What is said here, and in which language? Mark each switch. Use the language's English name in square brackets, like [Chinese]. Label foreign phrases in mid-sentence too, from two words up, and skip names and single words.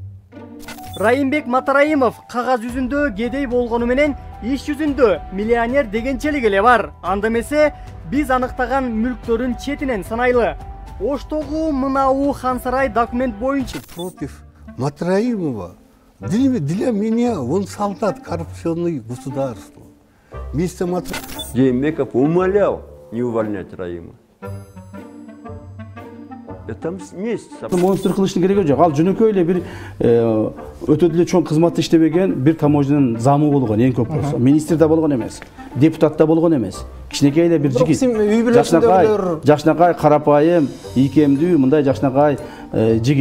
[Kyrgyz] Райымбек Матраимов кагаз жүзүндө кедей болгону менен иш жүзүндө миллионер дегенчелик эле бар. Анда эмесе биз аныктаган мүлктөрүн четинен санайлы. Оштогу мынау Хансарай документ боюнча. [Russian] Против Матраимова. Для меня он солдат коррупционный государства. Мистер Жээнбеков умолял не увольнять Раима. Это месть. [Kyrgyz] Монстр кылыштын кереги жок. Ал жөнөкөй эле бир өтө деле чоң кызматты иштебеген бир таможнянын замы болгон, эң көп болсо. Министр да болгон эмес, депутат да болгон эмес. Кичинекей эле бир жигит. Жакшынакай, карапайым, ийкемдүү, мындай жакшынакай жигит.